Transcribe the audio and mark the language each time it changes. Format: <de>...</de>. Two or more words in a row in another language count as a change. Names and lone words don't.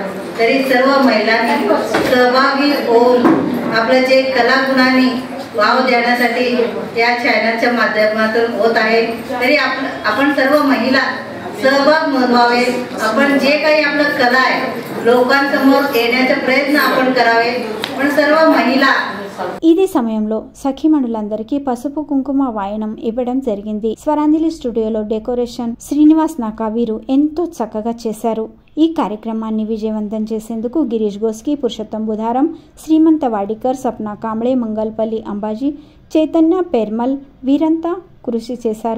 <mr>तरी सर्व महिलांनी सहभागी होऊन आपलं जे कलागुणांनी वाव देण्यासाठी या चॅनलच्या माध्यमातून होत आहे. तरी आपण सर्व महिला सहभाग नोंदवावे. आपण जे काही आपलं कला आहे लोकांसमोर येण्याचा प्रयत्न आपण करावे. पण सर्व महिला</mr> <te>ఇది సమయంలో సఖీమణులందరికీ పసుపు కుంకుమ వాయనం ఇవ్వడం జరిగింది. స్వరాంజలి స్టూడియోలో డెకరేషన్ శ్రీనివాస్ నాకా వీరు ఎంతో చక్కగా చేశారు. ఈ కార్యక్రమాన్ని విజయవంతం చేసేందుకు గిరీష్ గోస్కి, పురుషోత్తం బుధారం, శ్రీమంత వాడికర్, సప్నా కాంబ్ళే, మంగల్పల్లి అంబాజీ, చైతన్య పెర్మల్ వీరంతా కృషి చేశారు.</te>